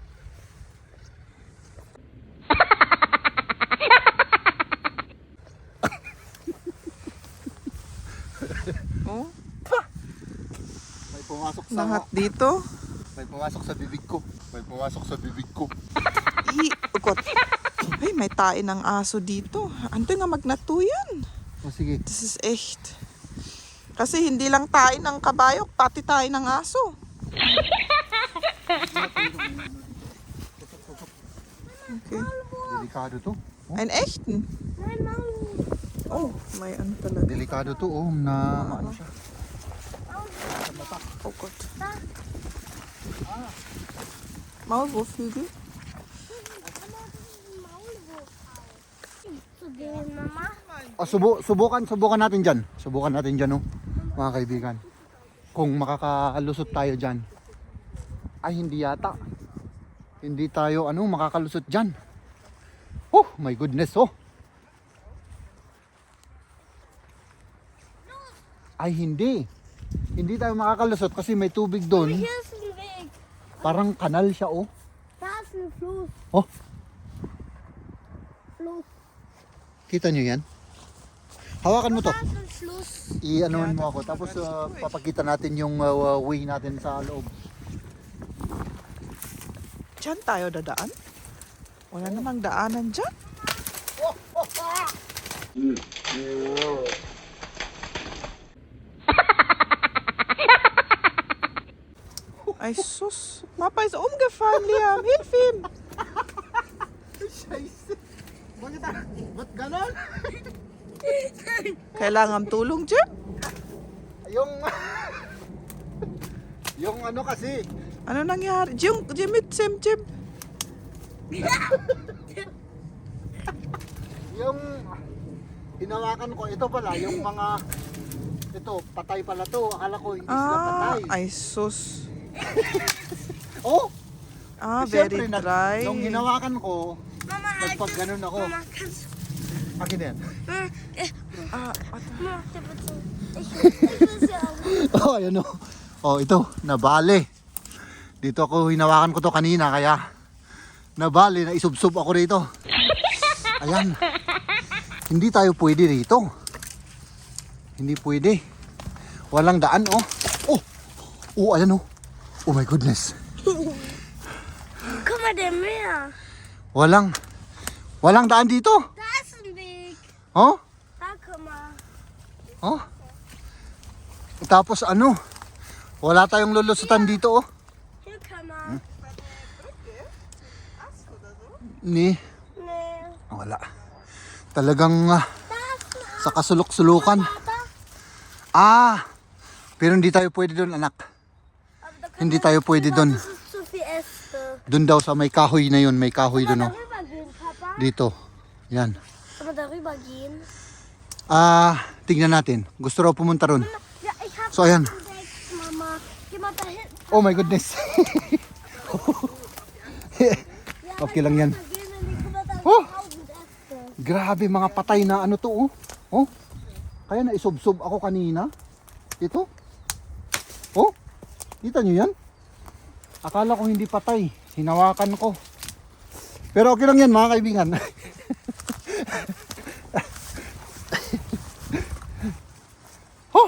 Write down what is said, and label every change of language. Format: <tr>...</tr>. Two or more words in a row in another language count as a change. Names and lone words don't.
<tl>Oh, May pumasok sa lahat dito. May pumasok sa bibig ko. May pumasok sa bibig ko. Ukot. Ay, may tae ng aso dito. Ante nga magnatuyan. O sige.</tl> <de>Das ist echt.</de> <tl>Kasi hindi lang tae ng kabayo, pati tae ng aso. Okay. Delikado to.</tl> <de>Einen echten. Nein, Mami.</de> <tl>Oh, may ano talaga. Delikado to, oh, na ano siya.</tl> <de>Oh Gott. Maulwurfhügel? Zu dem, Mama.</de> <tl>Oh, subukan natin dyan. Subukan natin dyan, oh, mga kaibigan. Kung makakalusot tayo dyan. Ay, hindi yata. Hindi tayo, makakalusot dyan.</tl> <en>Oh, my goodness, oh.</en> <tl>Ay, hindi. Hindi tayo makakalusot kasi may tubig doon.</tl> <de>Hier ist ein Weg.</de> <tl>Parang kanal siya, oh.</tl> <de>Da ist ein Fluss. Oh, Fluss.</de> <tl>kita nyo yan? Hawakan mo to.</tl> <de>Da ist ein Fluss.</de> <tl>I-anuan mo ako. Tapos papakita natin yung way natin sa loob. Diyan tayo dadaan? Wala namang daanan dyan. Ay sus,</tl> <de>Papa ist umgefallen, Liam. Hilf ihm. Scheiße.</de> <tl>Ba't ganon? Kailangan tulong, Jim? Yung... yung ano kasi. Ano nangyari? Jim, Jim. Yung... hinawakan ko. Ito pala, yung mga... Ito, patay pala to. Akala ko hindi sila patay. Ay sus. Oh! Very Siyempre, dry. nung hinawakan ko, Mama, nagpag ganun ako.</tl> <de>Mama, kannst</de> <tl>Akin yan.</tl> <de>Mama, der bitte. Ich will sie auch.</de> <tl>Oh, ayan o. Oh, ito, nabali. Dito ako, hinawakan ko to kanina, kaya nabali, naisubsob ako rito. Ayan. Hindi tayo pwede rito. Hindi pwede. Walang daan, oh. Oh, ayan oh.</tl> <en>Oh my goodness.</en> <de>Guck mal, der Meer.</de> <tl>Walang daan dito.</tl> <de>Da ist ein Weg. Oh? Da, guck mal. Oh?</de> <tl>Tapos wala tayong lulusutan dito, oh.</tl> <de>Hier kann man. Nee,</de> <tl>wala. Talagang</tl> <de>Da ist ein</de> <tl>sa kasulok-sulukan. Pero hindi tayo pwede doon, anak.</tl> <de>Aber da kann</de> <tl>Hindi</tl> <de>man-</de> <tl>tayo pwede doon.</tl> <de>Das ist zu viel Äste.</de> <tl>Doon daw sa may kahoy na yun, may kahoy</tl> <de>Kann</de> <tl>doon,</tl> <de>man</de> <tl>oh.</tl> <de>darüber gehen, Papa?</de> <tl>Dito. Yan.</tl> <de>Kann man darüber gehen?</de> <tl>Tingnan natin. Gusto raw pumunta ron.</tl> <de>Ja, ich hab</de> <tl>So, ayan.</tl> <de>entdeckt, Mama. Geh mal da hinten.</de> <en>Oh my goodness.</en> <de>Ja,</de> <tl>Okay lang yan.</tl> <de>da gehen wir nicht. Guck mal, da sind Oh! 1000 Äste.</de> <tl>Grabe, mga patay na ano to, oh. Oh. Kaya naisubsob ako kanina. Ito. Oh. Kita nyo yan? Akala ko hindi patay. Hinawakan ko. Pero okay lang yan, mga kaibigan. Oh.</tl>